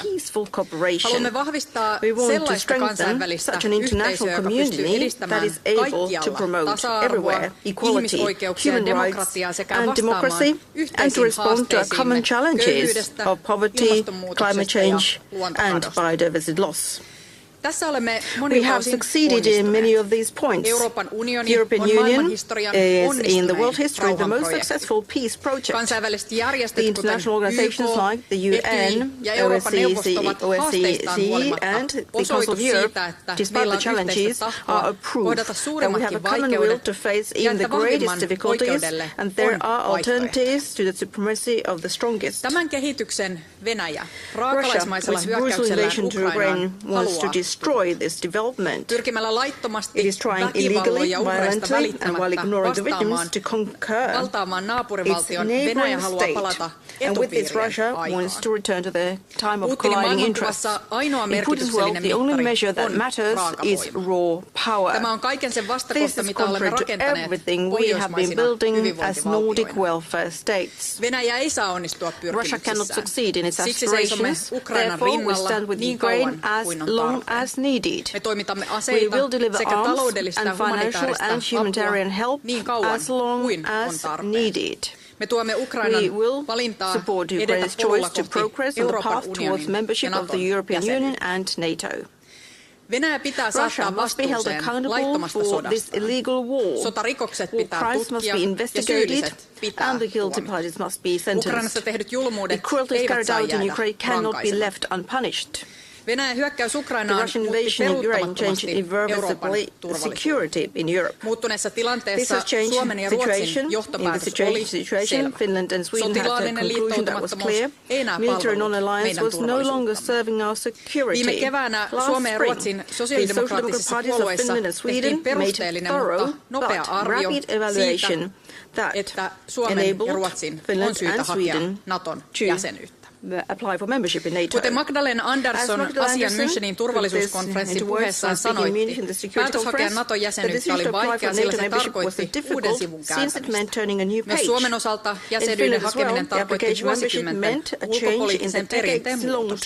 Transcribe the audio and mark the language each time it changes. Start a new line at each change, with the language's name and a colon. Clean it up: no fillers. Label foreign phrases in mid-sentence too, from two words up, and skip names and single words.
Finnish: Haluamme vahvistaa sellaista kansainvälistä yhteisöä, joka pystyy edistämään kaikkialla tasa-arvoa, ihmisoikeuksia ja demokratiaa sekä vastaamaan yhteisiin haasteisiimme köyhyydestä, ilmastonmuutoksesta ja luontokadosta. Tässä olemme
English: We have succeeded in many of these points.
Finnish: Euroopan unioni
English: European
Finnish: on
English: Union
Finnish: maailmanhistorian
English: is in the world
Finnish: onnistunein
English: history the most
Finnish: rauhanprojekti.
English: successful peace project.
Finnish: Kansainväliset järjestöt,
English: The
Finnish: kuten
English: international organizations
Finnish: YK,
English: like the UN,
Finnish: ja Euroopan neuvosto ovat haasteistaan huolimatta
English: and the Council
Finnish: osoitus
English: of Europe,
Finnish: siitä, että
English: despite
Finnish: meillä
English: the
Finnish: on yhteistä
English: challenges,
Finnish: tahtoa
English: are a proof
Finnish: kohdata
English: that we have
Finnish: suurimmatkin
English: a common will
Finnish: vaikeudet
English: to face
Finnish: ja
English: even the
Finnish: että
English: greatest
Finnish: vahvimman
English: difficulties,
Finnish: oikeudelle
English: and there
Finnish: on
English: are
Finnish: vaihtoehtoja.
English: alternatives to the supremacy of the strongest.
Finnish: Tämän kehityksen Venäjä
English: Russia,
Finnish: raakalaismaisella
English: with brutal
Finnish: hyökkäyksellään
English: invasion to Ukraine,
Finnish: Ukrainaan
English: wants to
Finnish: haluaa
English: destroy this development.
Finnish: pyrkimällä laittomasti
English: It is trying
Finnish: väkivalloin
English: illegally,
Finnish: ja uhreista
English: violently, and while
Finnish: välittämättä
English: ignoring the victims, to conquer
Finnish: valtaamaan
English: its
Finnish: naapurivaltion. Venäjä
English: neighboring
Finnish: haluaa
English: state.
Finnish: palata
English: And with this, Russia
Finnish: etupiirien
English: wants to
Finnish: aikaan.
English: return to the time of
Finnish: Putinin
English: colliding interests.
Finnish: maailmankuvassa ainoa
English: In Putin's world,
Finnish: merkityksellinen
English: the only measure
Finnish: mittari
English: that
Finnish: on
English: matters is
Finnish: raakavoima.
English: raw power.
Finnish: Tämä on kaiken sen
English: This
Finnish: vastakohta,
English: is
Finnish: mitä olemme
English: contrary to
Finnish: rakentaneet
English: everything we have been
Finnish: pohjoismaisina
English: building as Nordic
Finnish: hyvinvointivaltioina.
English: welfare states.
Finnish: Venäjä ei saa onnistua
English: Russia cannot
Finnish: pyrkimyksissään.
English: succeed in its
Finnish: Siksi seisomme
English: aspirations.
Finnish: Ukrainan
English: Therefore, we
Finnish: rinnalla
English: stand with
Finnish: niin
English: Ukraine
Finnish: kauan
English: as
Finnish: kuin on
English: long
Finnish: tarpeen.
English: as needed.
Finnish: Me toimitamme
English: We
Finnish: aseita
English: will deliver
Finnish: sekä
English: arms
Finnish: taloudellista
English: and
Finnish: ja
English: financial
Finnish: humanitaarista
English: and humanitarian
Finnish: apua
English: help
Finnish: niin kauan
English: as long
Finnish: kuin on
English: as
Finnish: tarpeen.
English: needed.
Finnish: Me tuemme Ukrainan
English: We will
Finnish: valintaa
English: support
Finnish: edetä
English: Ukraine's
Finnish: polulla
English: choice to
Finnish: kohti
English: progress on the
Finnish: Euroopan
English: path towards
Finnish: unionin ja
English: membership of the
Finnish: Naton
English: European Union
Finnish: jäsenyyteen.
English: and NATO.
Finnish: Venäjä pitää
English: Russia
Finnish: saattaa
English: must be held
Finnish: vastuuseen
English: accountable
Finnish: laittomasta
English: for this
Finnish: sodasta.
English: illegal war.
Finnish: Sotarikokset
English: War
Finnish: pitää
English: crimes must
Finnish: tutkia
English: be
Finnish: ja
English: investigated
Finnish: syylliset pitää
English: and the guilty
Finnish: tuomita.
English: parties must be sentenced.
Finnish: Ukrainassa tehdyt julmuudet
English: The cruelties
Finnish: eivät
English: carried
Finnish: saa
English: out in
Finnish: jäädä
English: Ukraine cannot be
Finnish: rankaisematta.
English: left unpunished.
Finnish: Venäjän hyökkäys
English: The
Finnish: Ukrainaan
English: Russian
Finnish: muutti
English: invasion in Ukraine changed
Finnish: peruuttamattomasti Euroopan
English: irreversibly
Finnish: turvallisuutta.
English: security in Europe.
Finnish: Muuttuneessa
English: This
Finnish: tilanteessa
English: has changed
Finnish: Suomen ja
English: the
Finnish: Ruotsin
English: situation. In the
Finnish: johtopäätös oli
English: situation,
Finnish: selvä.
English: Finland and Sweden had a
Finnish: Sotilaallinen
English: conclusion that was
Finnish: liittoutumattomuus
English: clear.
Finnish: ei enää
English: Military
Finnish: palvellut
English: non-alliance
Finnish: meidän
English: was no longer
Finnish: turvallisuuttamme.
English: serving our security.
Finnish: Viime keväänä
English: Last
Finnish: Suomen ja
English: spring,
Finnish: Ruotsin
English: the
Finnish: sosiaalidemokraattisissa
English: Social Democratic
Finnish: puolueissa
English: Finland and
Finnish: tehtiin
English: Sweden made
Finnish: perusteellinen,
English: thorough
Finnish: mutta nopea
English: but
Finnish: arvio
English: rapid evaluation
Finnish: siitä,
English: that
Finnish: että Suomen ja
English: enabled
Finnish: Ruotsin
English: Finland
Finnish: on syytä
English: and
Finnish: hakea
English: Sweden
Finnish: Naton
English: to
Finnish: jäsenyyttä.
English: apply for membership in NATO.
Finnish: Kuten Magdalena Andersson asian Münchenin turvallisuuskonferenssin puheessaan sanoitti, päätös hakea Naton jäsenyyttä oli vaikea, sillä se tarkoitti uuden sivun kääntämistä. Myös Suomen osalta jäsenyyden hakeminen tarkoitti vuosikymmenten ulkopoliittisen perinteen muutosta.